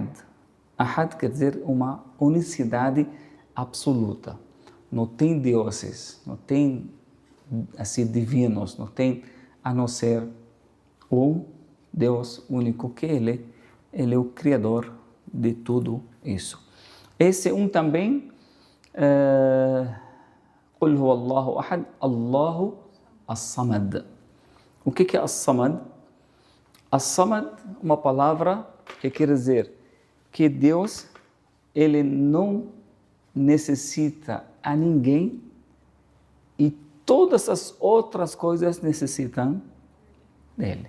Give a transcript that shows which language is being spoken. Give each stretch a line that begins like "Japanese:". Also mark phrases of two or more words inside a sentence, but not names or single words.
Portuguese: Ahad quer dizer uma unicidade absoluta. Não tem deuses, não tem assim divinos, não tem a não ser o Deus único que ele é o Criador de tudo isso. Esse também,
Arabic: قل هو الله أحد، الله الصمد.
Portuguese: O que é as-samad? As-samad, uma palavra que quer dizer que Deus, ele não necessita a ninguém e todas as outras coisas necessitam dele.